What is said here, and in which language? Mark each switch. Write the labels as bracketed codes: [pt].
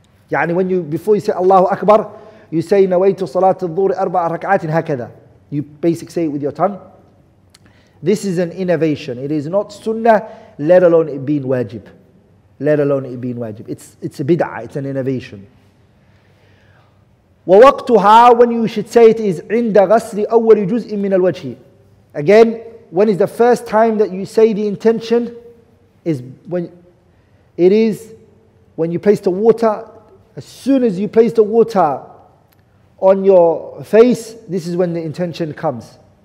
[ar] يعني [en] when before you say Allahu Akbar, you say [ar] نويت صلاة الظهر 4 ركعات هكذا. [en] You basically say it with your tongue. This is an innovation. It is not sunnah, let alone it being wajib. Let alone it being wajib. It's a bid'ah, it's an innovation. [ar] وَوَقْتُهَا, [en] when you should say it, is [ar] عِنْدَ غَسْلِ أَوَّلِ جُزْءٍ مِّنَ الْوَجْهِ. [en] Again, when is the first time that you say the intention? Is when you place the water. As soon as you place the water on your face, this is when the intention comes.